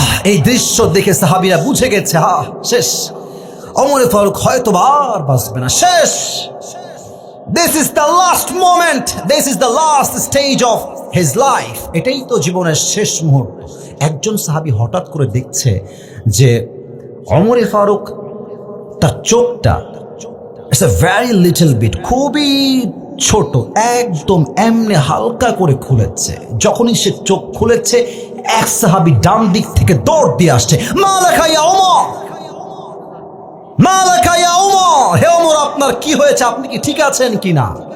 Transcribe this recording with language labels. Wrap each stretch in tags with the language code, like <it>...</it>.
<bn>এই দৃশ্য দেখে সাহাবীরা বুঝে গেছে, শেষ, ওমরে ফারুক হয়তো আর বাঁচবে না, শেষ।</bn> <en>This is the last moment, this is the last stage of his life.</en> <bn>এটাই তো জীবনের শেষ মুহূর্ত। একজন সাহাবী হঠাৎ করে দেখছে যে ওমরে ফারুক তার চোখটা</bn> <en>it's a very little bit,</en> <bn>খুবই ছোট, একদম এমনি হালকা করে খুলেছে। যখনই সে চোখ খুলেছে, এক সাহাবী ডান দিক থেকে দৌড় দিয়ে আসছে,</bn> <ar>মালাকা ইয়া ওমর, মালাকা ইয়া ওমর,</ar> <bn>হে ওমর আপনার কি হয়েছে, আপনি কি ঠিক আছেন কিনা?</bn>